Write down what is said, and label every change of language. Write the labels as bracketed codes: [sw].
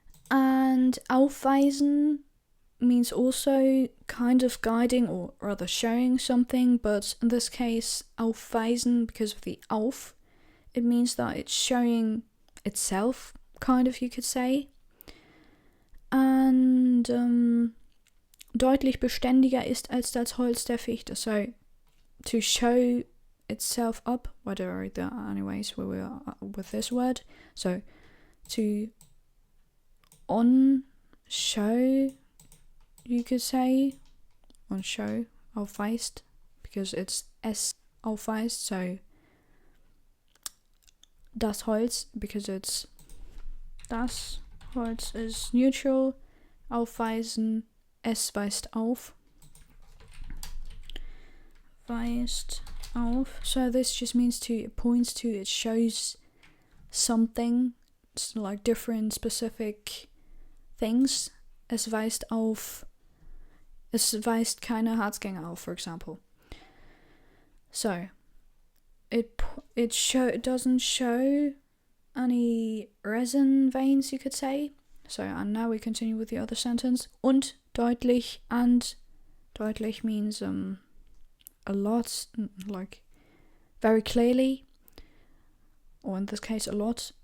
[en] And aufweisen means also kind of guiding, or rather showing something, but in this case, aufweisen, because of the auf, it means that it's showing itself, kind of, you could say. [de] And deutlich beständiger ist als das Holz der Fichte. [en] So, to show itself up, whether there are anyways where we are with this word. So, to on show, you could say, on show, aufweist, because it's S aufweist, [de] so das Holz, [en] because it's das Holz is neutral, aufweisen, [de] es weist auf, weist auf, [en] so this just means to, it points to, it shows something, it's like different specific things. [de] Es weist auf, es weist keine Herzgänge auf, for example. [en] So, it doesn't show any resin veins, you could say. So, and now we continue with the other sentence. [de] Und deutlich, [en] and deutlich means a lot, like very clearly, or in this case a lot.